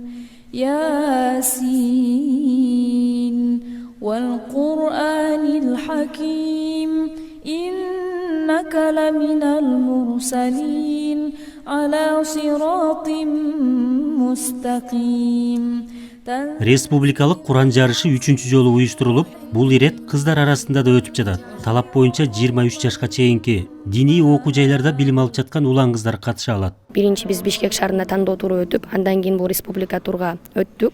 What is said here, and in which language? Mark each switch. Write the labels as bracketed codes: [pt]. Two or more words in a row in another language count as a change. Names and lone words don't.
[ar] يس والقرآن الحكيم. إنك لمن المرسلين على صراط مستقيم. [ky] Республикалык Куран жарышы 3-чү жолу уюштурулуп, бул ирет кыздар арасында да өтүп жатат. Талап боюнча 23 жашка чейинки диний окуу жайларда билим алып жаткан улан кыздар катыша алат. Биринчи биз Бишкек шаарында тандоо туру өтүп, андан кийин бул республика турга өттүк.